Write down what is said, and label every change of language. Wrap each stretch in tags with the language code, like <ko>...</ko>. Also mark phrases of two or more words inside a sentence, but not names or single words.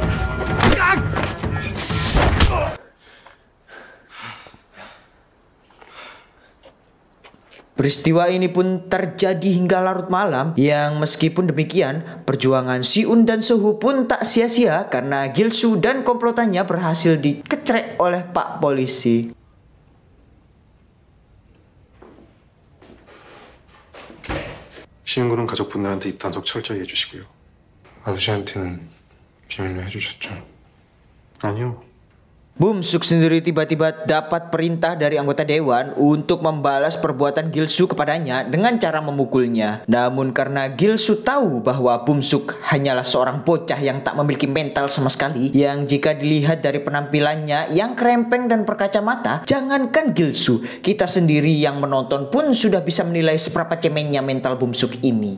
<id>Peristiwa ini pun terjadi hingga larut malam, yang meskipun demikian, perjuangan Si-un dan So-woo pun tak sia-sia karena Gil-soo dan komplotannya berhasil dikecrek oleh Pak Polisi.</id> <ko>신군은 가족분들한테 입 단속 철저히 해주시고요. 아버지한테는 비밀로 해주셨죠? 아니요.</ko> <id>Bum-suk sendiri tiba-tiba dapat perintah dari anggota dewan untuk membalas perbuatan Gil-soo kepadanya dengan cara memukulnya. Namun karena Gil-soo tahu bahwa Bum-suk hanyalah seorang bocah yang tak memiliki mental sama sekali, yang jika dilihat dari penampilannya yang krempeng dan berkacamata, jangankan Gil-soo, kita sendiri yang menonton pun sudah bisa menilai seberapa cemennya mental Bum-suk ini.</id>